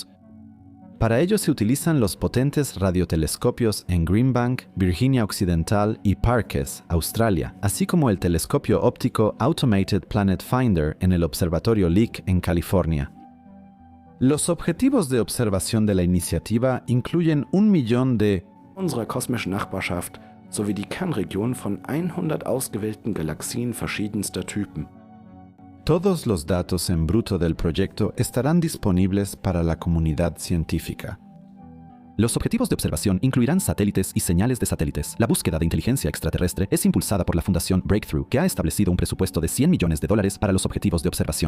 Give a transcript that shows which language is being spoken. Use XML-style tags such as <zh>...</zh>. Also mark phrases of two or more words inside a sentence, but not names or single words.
<es>Para ello se utilizan los potentes radiotelescopios en Greenbank, Virginia Occidental y Parkes, Australia, así como el telescopio óptico Automated Planet Finder en el Observatorio Lick en California. Los objetivos de observación de la iniciativa incluyen 1 millón de</es> <de>unserer kosmischen Nachbarschaft sowie die Kernregion von 100 ausgewählten Galaxien verschiedenster Typen.</de> <es>Todos los datos en bruto del proyecto estarán disponibles para la comunidad científica. Los objetivos de observación incluirán satélites y señales de satélites. La búsqueda de inteligencia extraterrestre es impulsada por la Fundación Breakthrough, que ha establecido un presupuesto de $100 millones para los objetivos de observación.</es>